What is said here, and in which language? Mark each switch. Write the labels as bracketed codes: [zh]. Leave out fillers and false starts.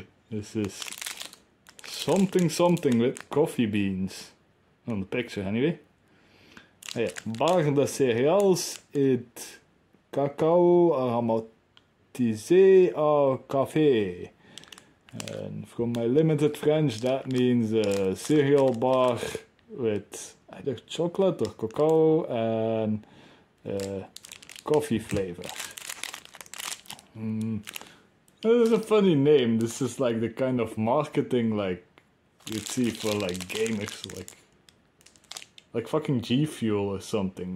[en] This is something with coffee beans. On the picture anyway. [fr] Yeah, barre de céréales et cacao aromatisé au café. [en] And from my limited French, that means a cereal bar with either chocolate or cacao and coffee flavor. This is a funny name. This is like the kind of marketing like you'd see for like gamers, like fucking G Fuel or something.